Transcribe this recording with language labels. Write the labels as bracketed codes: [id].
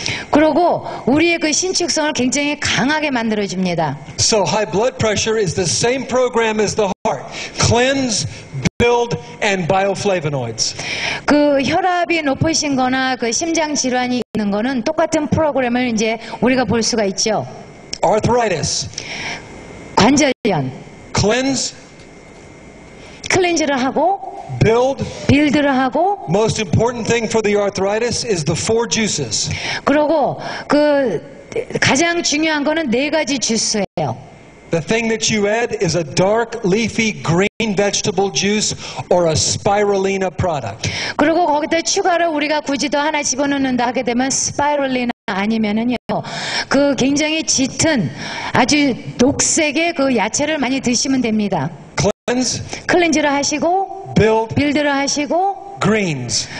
[ko] 그리고 우리의 그 신축성을 굉장히 강하게 만들어줍니다. [en] So high blood pressure is the same program as the heart. Cleanse, build, and bioflavonoids. [ko] 그 혈압이 높으신 거나 그 심장 질환이 있는 거는 똑같은 프로그램을 이제 우리가 볼 수가 있죠. [en] Arthritis. [ko] 관절염. [en] Cleanse. [ko] 클렌즈를 하고. [en] Build. [ko] 빌드를 하고. [en] Most important thing for the arthritis is the 4 juices. [ko] 그리고 가장 중요한 거는 4가지 주스예요. [en] The thing that you add is a dark, leafy, green vegetable juice or a spirulina product. [ko] 그리고 거기다 추가로 우리가 굳이 더 하나 집어넣는다 하게 되면 스파이럴리나 아니면은요, 굉장히 짙은 아주 녹색의 그 야채를 많이 드시면 됩니다. [en] Cleanse. [ko] 클렌즈를 하시고. [en] Build. [ko] 빌드를 하시고. [en] Greens.